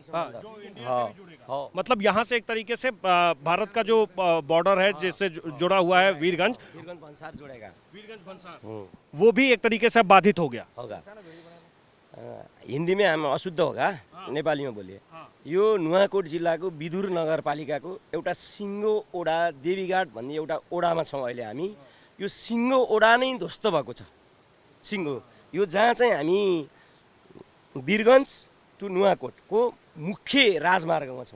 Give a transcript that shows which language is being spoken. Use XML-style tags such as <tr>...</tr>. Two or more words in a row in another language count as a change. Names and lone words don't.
<hi>हाँ, हाँ। मतलब यहाँ से एक तरीके से भारत का जो बॉर्डर है जिससे जुड़ा हुआ है वीरगंज भंसार जोड़ेगा, वीरगंज भंसार, वो भी एक तरीके से बाधित हो गया होगा। हिंदी में हम अशुद्ध होगा, नेपाली में बोलिए।</hi> <ne>यो नुवाकोट जिल्लाको विदुर नगरपालिकाको एउटा सिङ्गो ओडा देवीघाट भन्ने एउटा ओडामा छौँ अहिले हामी। यो सिङ्गो ओडा नै ध्वस्त भएको छ। सिङ्गो यो जहाँ चाहिँ हामी वीरगंज टु नुवाकोटको मुख्य राजमार्गमा छौँ।</ne>